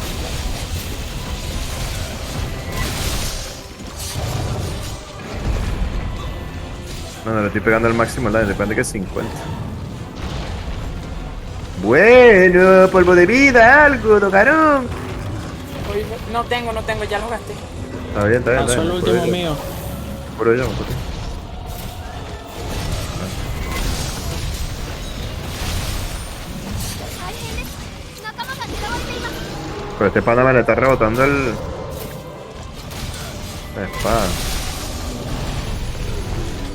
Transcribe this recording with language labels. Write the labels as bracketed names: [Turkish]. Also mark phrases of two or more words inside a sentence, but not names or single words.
[Spanish] No, le estoy pegando al máximo al daño, depende que 50. Bueno, polvo de vida, algo, tocaron. Hoy no tengo, ya lo gasté. Está bien. Lanzó el último mío. Por ello. [Japanese] 大変です。仲間が狙われています。 [Spanish] Pero este pana me le está rebotando la espada.